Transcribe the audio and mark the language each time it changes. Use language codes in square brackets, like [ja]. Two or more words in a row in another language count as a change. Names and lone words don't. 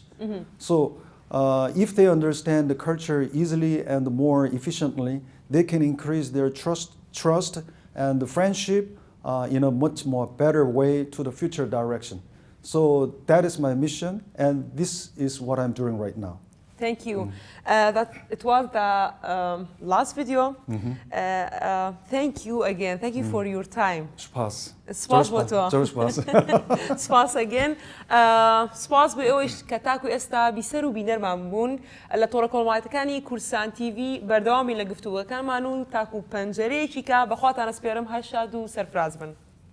[en] So if they understand the culture easily and more efficiently, they can increase their trust and the friendship in a much more better way to the future direction. So that is my mission, and this is what I'm doing right now. Thank you. It was the last video. Thank you again. Thank you for your time. [ckb] Spas. Spas بوتو. Spas. سپاس again. سپاس بۆ ئەوەش کە تاکو ئێستا بیسەر و بینەرمان بوون لە تۆڕە کۆڵماتەکانی کورسان تیڤی بەردەوامی لە گفتوگەکانمان و تاکو پەنجەرەیەکی کە بەخواتان ئەسپێرم هەر شاد و سەرفراز بن.